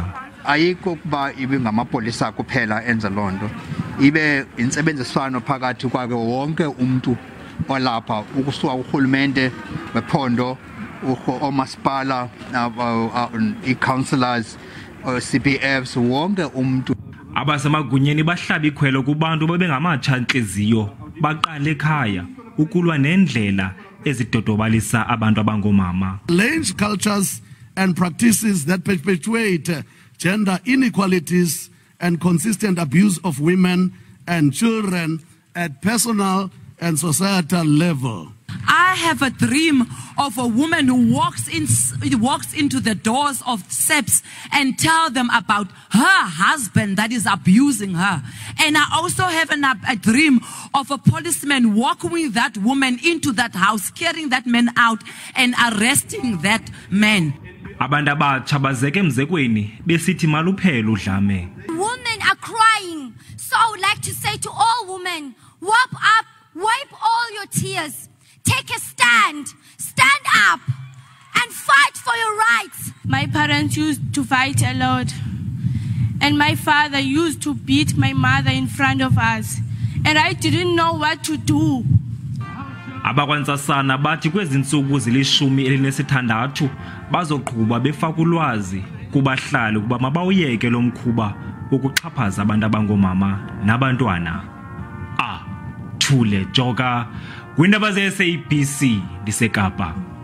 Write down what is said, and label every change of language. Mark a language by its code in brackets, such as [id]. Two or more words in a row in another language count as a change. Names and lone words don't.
[xh] Ayikho kuba ibe ngamapolisa kuphela enza lonto, ibe insebenziswano phakathi kwake wonke umuntu olapha ukusuka uhulumende wephondo, omasipala, i-councillors, CPFs, wonke umuntu. Abasemagunyeni bahlaba ikhwelo kubantu babengamatsha-ntliziyo baqala ekhaya ukulwa nendlela ezidodobalisa abantu abangomama. [en] Language cultures and practices that perpetuate gender inequalities and consistent abuse of women and children at personal and societal level. I have a dream of a woman who walks into the doors of SEPs and tell them about her husband that is abusing her. And I also have a dream of a policeman walking with that woman into that house, carrying that man out and arresting that man. [xh] Abantu abatsha bazeke emzekweni besithi maluphele udlame. [en] Women are crying. So I would like to say to all women, wipe all your tears. Take a stand up and fight for your rights. My parents used to fight a lot, and my father used to beat my mother in front of us, and I didn't know what to do. [xh] Abakwantsasana bathi kwezi ntsuku zili-16 bazoqhuba befaka ulwazi kubahlali ukuba mabawuyeke lo mkhuba wokuxhaphaza abantu abangomama nabantwana. Thule Joka, kwindaba ze-SABC ndiseKapa.